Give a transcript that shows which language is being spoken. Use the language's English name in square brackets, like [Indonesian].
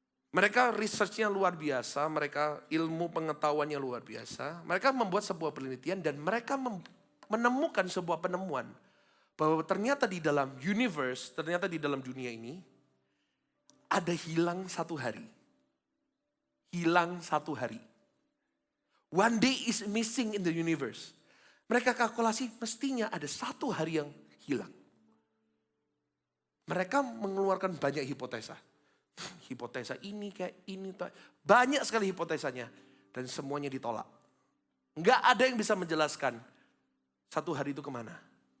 [Indonesian] Mereka researchnya luar biasa, mereka ilmu pengetahuannya luar biasa. Mereka membuat sebuah penelitian dan mereka menemukan sebuah penemuan. Bahwa ternyata di dalam universe, ternyata di dalam dunia ini, ada hilang satu hari. Hilang satu hari. [English] One day is missing in the universe. [Indonesian] Mereka kalkulasi mestinya ada satu hari yang hilang. Mereka mengeluarkan banyak hipotesa. Hipotesa ini kayak ini. Banyak sekali hipotesanya. Dan semuanya ditolak. Nggak ada yang bisa menjelaskan satu hari itu kemana.